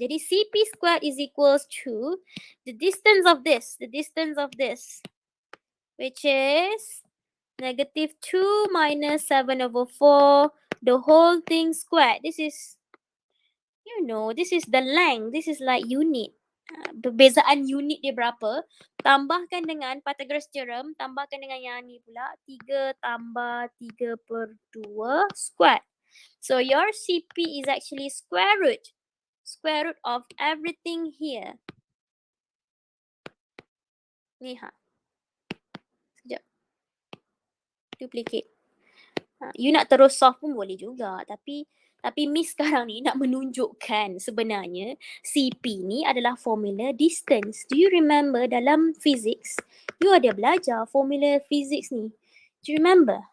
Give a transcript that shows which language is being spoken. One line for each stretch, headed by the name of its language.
English: Jadi CP squared is equals to the distance of this, which is negative 2 minus 7 over 4, the whole thing squared. This is, this is the length. This is like unit.
Malay: Perbezaan unit dia berapa, tambahkan dengan Pythagoras theorem, tambahkan dengan yang ni pula, 3 tambah 3/2 squared.
English: So your CP is actually square root of everything here.
Malay: Ni sekejap, duplicate. You nak terus solve pun boleh juga, tapi Miss sekarang ni nak menunjukkan sebenarnya CP ni adalah formula distance. Do you remember dalam physics, you ada belajar formula physics ni? Do you remember?